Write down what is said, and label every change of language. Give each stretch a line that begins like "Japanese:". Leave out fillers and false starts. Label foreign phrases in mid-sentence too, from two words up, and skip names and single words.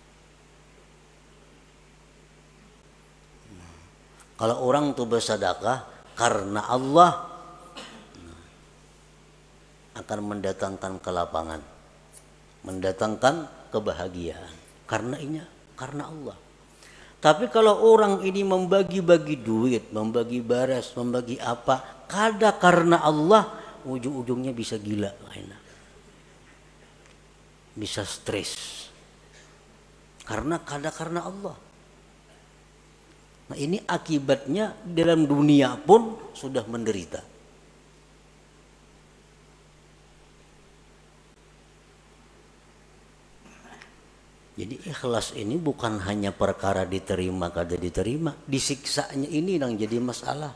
Indonesian: Kalau orang tuh bersedekah karena Allah, akan mendatangkan kelapangan, mendatangkan kebahagiaan. Karena Allah. Tapi kalau orang ini membagi-bagi duit, membagi baras, membagi apa, kada karena Allah, ujung-ujungnya bisa gila, bisa stres. Karena kada karena Allah. Nah, ini akibatnya dalam dunia pun sudah menderita. Jadi ikhlas ini bukan hanya perkara diterima kada diterima, disiksanya ini yang jadi masalah.